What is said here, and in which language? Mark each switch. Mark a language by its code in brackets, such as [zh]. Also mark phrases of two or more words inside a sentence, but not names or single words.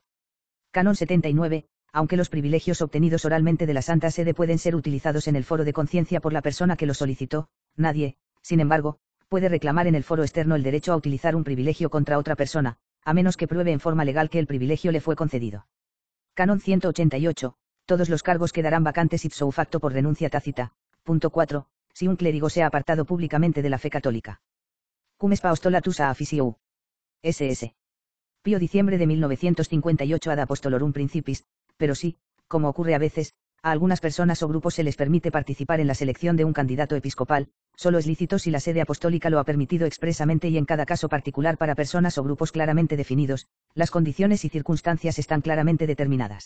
[es] Canon 79, aunque los privilegios obtenidos oralmente de la Santa Sede pueden ser utilizados en el foro de conciencia por la persona que lo solicitó, nadie, sin embargo, puede reclamar en el foro externo el derecho a utilizar un privilegio contra otra persona, a menos que pruebe en forma legal que el privilegio le fue concedido. Canon 188, todos los cargos quedarán vacantes [la] ipso facto [es] por renuncia tácita. Punto 4, si un clérigo se ha apartado públicamente de la fe católica. Cum est apostolatus a officio. S.S. Pío diciembre de 1958 ad apostolorum principis, pero sí, como ocurre a veces, a algunas personas o grupos se les permite participar en la selección de un candidato episcopal, solo es lícito si la sede apostólica lo ha permitido expresamente y en cada caso particular para personas o grupos claramente definidos, las condiciones y circunstancias están claramente determinadas.